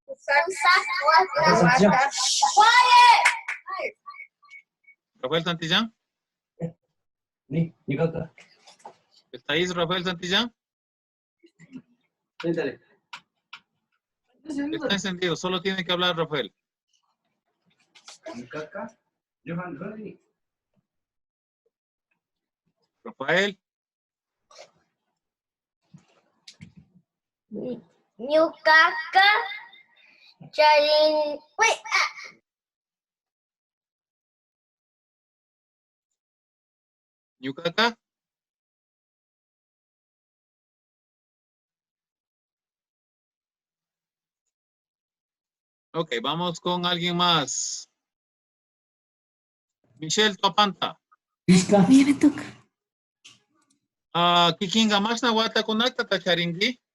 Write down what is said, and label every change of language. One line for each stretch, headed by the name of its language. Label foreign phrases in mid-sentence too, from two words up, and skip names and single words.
Spanish: Rafael Santillán. ¿Está ahí Rafael Santillán? Está encendido, solo tiene que hablar Rafael. Rafael.
Quechua: Ñukaka Charin. Ñukaka.
Spanish: Ok, vamos con alguien más. Michelle Topanta. Mira, me toca.
Quechua: Kikinga más na Watakunata Charingli.